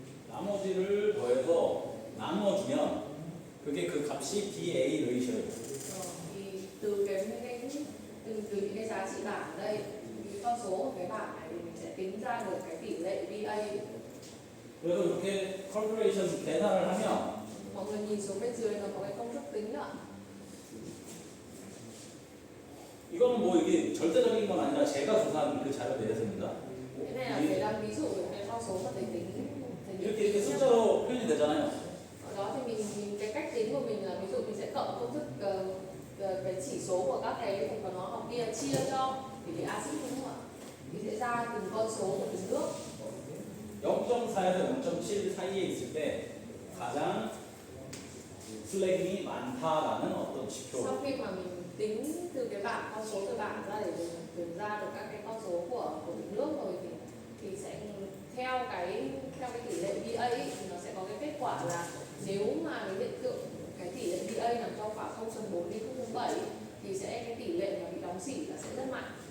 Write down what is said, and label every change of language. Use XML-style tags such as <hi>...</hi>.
<ko>나머지를 더해서 나눠주면 그게 그 값이 BA 레이쇼예요.</ko> <vi>Thì từ từ những cái giá trị bảng ở đây, cái con số của cái bảng này, thì mình sẽ tính ra được cái tỷ lệ BA.</vi> <ko>그래서 이렇게 컬큘레이션 계산을 하면</ko> <vi>Mọi người nhìn xuống bên dưới nó có cái công thức tính đó.</vi> <ko>이거는 뭐 이게 절대적인 건 아니라 제가 조사한 그 자료 내에서입니다.</ko> <vi>Cái này là thầy đang ví dụ về cái con số mà thầy tính.</vi> <ko>이렇게 숫자로 표현이 되잖아요.</ko> <vi>Ở đó thì mình cái cách tính của mình là, ví dụ mình sẽ cộng công thức cái chỉ số của các cái thành phần hóa học kia chia cho tỷ lệ axit đúng không ạ? Thì sẽ ra từng con số của từng nước.</vi> <ko>0.4에서 0.7 사이에 있을 때 가장 슬래깅이 많다라는 어떤 지표.</ko> <vi>Sau khi mà mình tính từ cái bảng con số từ bảng ra để mình tìm ra được các cái con số của từng nước rồi, thì sẽ theo cái tỷ lệ BA ấy, thì nó sẽ có cái kết quả là nếu mà cái hiện tượng cái tỷ lệ BA nằm trong khoảng 0.4 đến 0.7 thì sẽ cái tỷ lệ mà bị đóng xỉ là sẽ rất mạnh.</vi>